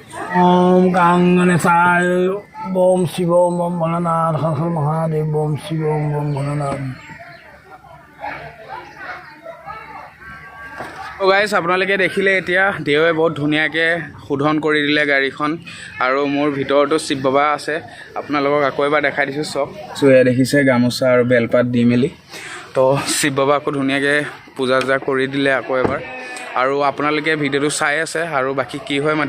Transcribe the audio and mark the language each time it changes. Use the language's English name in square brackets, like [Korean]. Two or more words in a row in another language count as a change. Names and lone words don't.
[Sanskrit] ओम कांगनेशाय ओम शिव ओम भोलानाथ हर हर महादेव ओम शिव ओम भोलानाथ। [Assamese] তো গাইজ আপোনালোকে দেখিলে এতিয়া দেৱে বহুত ধুনীয়াকৈ শোধন কৰি দিলে গাড়ীখন আৰু মোৰ ভিতৰতো শিৱ বাবা আছে আপোনালোকক আকৌ এবাৰ দেখাই দিছোঁ চব চ' এয়া দেখিছে গামোচা আৰু বেলপাত দি মেলি তো শিৱ বাবাকো ধুনীয়াকৈ পূজা চূজা কৰি দিলে আকৌ এবাৰ আৰু আপোনালোকে ভিডিঅ'টো চাই আছে আৰু বাকী কি হয় মই